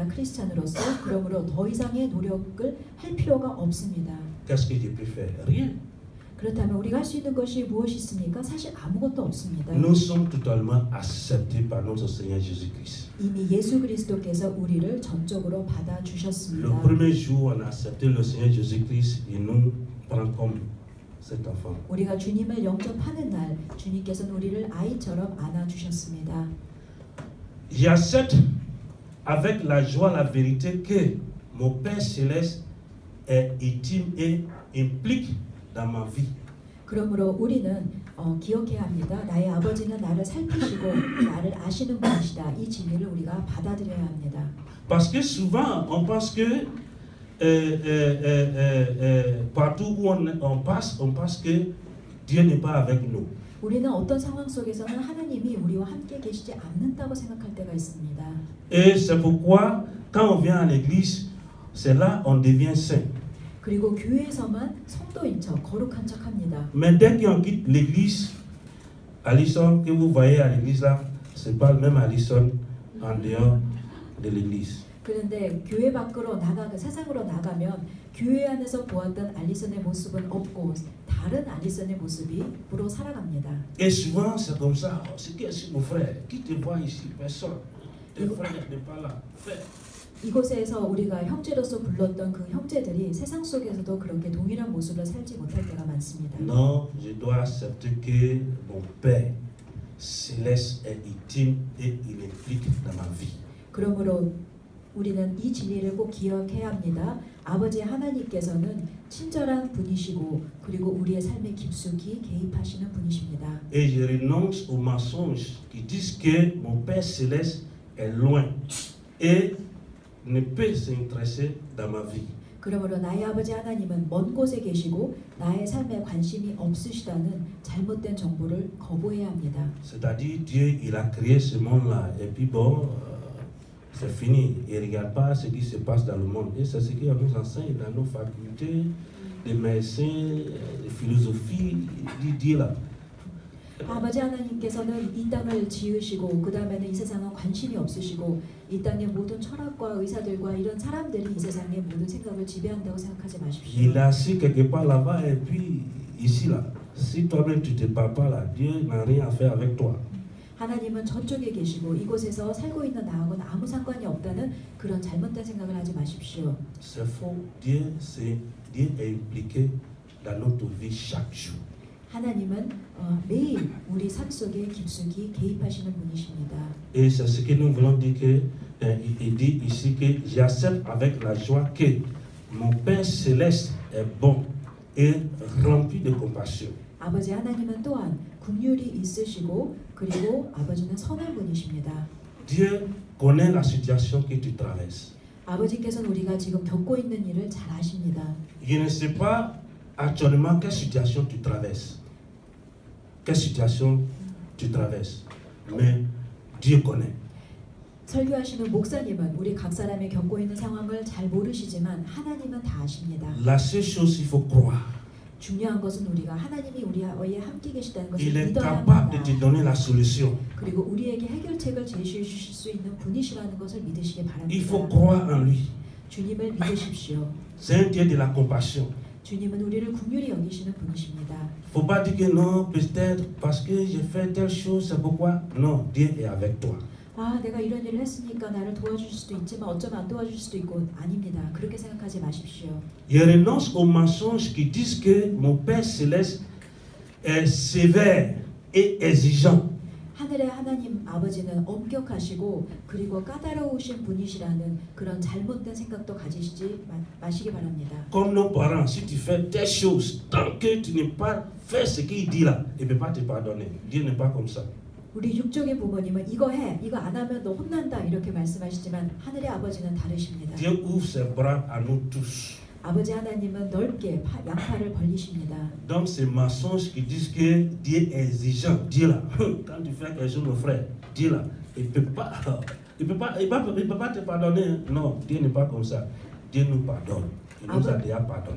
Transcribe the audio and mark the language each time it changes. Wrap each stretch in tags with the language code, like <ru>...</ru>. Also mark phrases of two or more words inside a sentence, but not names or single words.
<ko>크리스찬으로서. 그러므로 더 이상의 노력을 할 필요가 없습니다.</ko> <fr>Qu'est-ce que je peux faire? Rien.</fr> <ko>그렇다면 우리가 할 수 있는 것이 무엇이 있습니까? 사실 아무것도 없습니다.</ko> <fr>Nous sommes totalement acceptés par notre Seigneur Jésus-Christ.</fr> <ko>이미 예수 그리스도께서 우리를 전적으로 받아</ko> <fr>Le</fr> <ko>주셨습니다.</ko> <fr>premier jour, on a accepté le Seigneur Jésus-Christ et nous prend comme cet enfant.</fr> <ko>우리가 주님을 영접하는 날 주님께서는 우리를 아이처럼 안아 주셨습니다.</ko> <fr>J'accepte avec la joie la vérité que mon Père Céleste est intime et implique dans ma vie.</fr> <ko>그러므로 우리는 기억해야 합니다. 나의 아버지는 나를 살피시고 나를 아시는 분이시다. 이 진리를 우리가 받아들여야 합니다.</ko> <fr>Parce que souvent, on pense que partout où on passe, on pense que Dieu n'est pas avec nous.</fr> <ko>우리는 어떤 상황 속에서는 하나님이 우리와 함께 계시지 않는다고 생각할 때가 있습니다.</ko> <fr>Et c'est pourquoi, quand on vient à l'église, c'est là on devient saint.</fr> <ko>그리고 교회에서만 성도인 척, 거룩한 척 합니다.</ko> <fr>Mais dès qu'on quitte l'église, Alison, que vous voyez à l'église là, c'est pas le même Alison en dehors de l'église.</fr> <ko>그런데 교회 밖으로 세상으로 나가면 교회 안에서 보았던 알리선의 모습은 없고 다른 알리선의 모습으로 살아갑니다.</ko> <fr>Et souvent c'est comme ça. C'est qui est mon frère? Qui te voit ici? Personne. Tes frères n'est pas là. Frère.</fr> <ko>이곳에서 우리가 형제로서 불렀던 그 형제들이 세상 속에서도 그렇게 동일한 모습을 살지 못할 때가 많습니다.</ko> <fr>Non, je dois accepter que mon Père céleste est intime et il implique dans ma vie.</fr> <ko>그러므로 우리는 이 진리를 꼭 기억해야 합니다. 아버지 하나님께서는 친절한 분이시고 그리고 우리의 삶에 깊숙이 개입하시는 분이십니다.</ko> <fr>Et je renonce aux mensonges qui disent que mon Père céleste est loin et ne peut s'intéresser dans ma vie.</fr> <ko>그러므로 나의 아버지 하나님은 먼 곳에 계시고 나의 삶에 관심이 없으시다는 잘못된 정보를 거부해야 합니다.</ko> <fr>C'est-à-dire Dieu il a créé ce monde-là et puis bon c'est fini. Il ne regarde pas ce qui se passe dans le monde. Et c'est ce qu'on nous enseigne dans nos facultés, de médecine, de philosophie, Dieu là.</fr> <ko>아버지 하나님께서는 이 땅을 지으시고 그 다음에는 이 세상은 관심이 없으시고 이 땅의 모든 철학과 의사들과 이런 사람들이 이 세상의 모든 생각을 지배한다고 생각하지 마십시오.</ko> <fr>Il est assis quelque part là-bas et puis ici là. Si toi-même tu te parles pas là, Dieu n'a rien à faire avec toi.</fr> <ko>하나님은 저쪽에 계시고 이곳에서 살고 있는 나하고는 아무 상관이 없다는 그런 잘못된 생각을 하지 마십시오.</ko> <fr>C'est faux. Dieu est impliqué dans notre vie chaque jour.</fr> <ko>하나님은 매일 우리 삶 속에 깊숙이 개입하시는 분이십니다.</ko> <fr>Et c'est ce que nous voulons dire que il dit ici que j'accepte avec la joie que mon Père céleste est bon et rempli de compassion.</fr> <ko>아버지 하나님은 또한 긍휼이 있으시고 그리고 아버지는 선한 분이십니다.</ko> <fr>Dieu connaît la situation que tu traverses. 아버지께서는 우리가 지금 겪고 있는 일을 잘 아십니다. Je ne sais pas actuellement quelle situation tu traverses. Quelle situation tu traverses. Mais Dieu connaît.</fr> <ko>설교하시는 목사님은 우리 각 사람이 겪고 있는 상황을 잘 모르시지만 하나님은 다 아십니다.</ko> <fr>La seule chose il faut croire.</fr> <ko>중요한 것은 우리가 하나님이 우리와 함께 계시다는 것을</ko> <fr>Il est</fr> <ko>믿어야</ko> <fr>capable de</fr> <ko>합니다.</ko> <fr>te donner la solution.</fr> <ko>그리고 우리에게 해결책을 제시해 주실 수 있는 분이시라는 것을 믿으시기</ko> <fr>Il faut</fr> <ko>바랍니다.</ko> <fr>croire en lui.</fr> <ko>주님을 믿으십시오.</ko> <fr>C'est un Dieu de la compassion.</fr> <ko>주님은 우리를 긍휼히 여기시는 분이십니다.</ko> <fr>Faut pas dire que non, peut-être parce que j'ai fait telle chose, c'est pourquoi. Non, Dieu est avec toi.</fr> <ko>아, 내가 이런 일을 했으니까 나를 도와줄 수도 있지만 어쩌면 안 도와줄 수도 있고 아닙니다. 그렇게 생각하지 마십시오.</ko> <fr>Je renonce aux mensonges qui disent que mon Père Céleste est sévère et exigeant.</fr> <ko>하늘의 하나님 아버지는 엄격하시고 그리고 까다로우신 분이시라는 그런 잘못된 생각도 가지시지 마시기 바랍니다.</ko> <fr>Comme nos parents, si tu fais telle chose, tant que tu n'es pas fait ce qu'il dit là, il ne peut pas te pardonner. Dieu n'est pas comme ça.</fr> <ko>우리 육적인 부모님은 이거 해, 이거 안 하면 너 혼난다 이렇게 말씀하시지만 하늘의 아버지는 다르십니다.</ko> <fr>Dieu ouvre ses bras à nous tous.</fr> <ko>아버지 하나님은 넓게 양팔을 벌리십니다.</ko> <fr>Donc ces mensonges qui disent que Dieu est exigeant, Dieu là, quand tu fais quelque chose, mon frère, Dieu là, il peut pas te pardonner. Non, Dieu n'est pas comme ça. Dieu nous pardonne. Il nous a déjà pardonné.</fr>